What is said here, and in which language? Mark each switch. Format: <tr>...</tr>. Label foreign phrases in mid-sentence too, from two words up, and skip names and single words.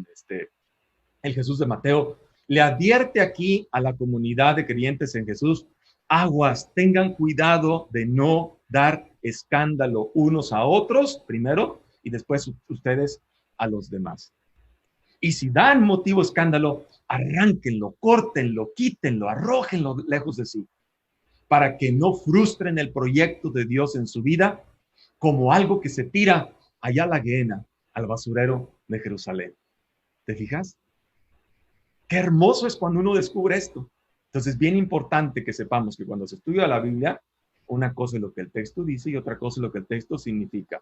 <es>El Jesús de Mateo le advierte aquí a la comunidad de creyentes en Jesús, aguas, tengan cuidado de no dar escándalo unos a otros primero y después ustedes a los demás. Y si dan motivo de escándalo, arránquenlo, córtenlo, quítenlo, arrójenlo lejos de sí, para que no frustren el proyecto de Dios en su vida como algo que se tira allá a la Gehenna, al basurero de Jerusalén. ¿Te fijas? Qué hermoso es cuando uno descubre esto. Entonces, bien importante que sepamos que cuando se estudia la Biblia, una cosa es lo que el texto dice y otra cosa es lo que el texto significa.</es>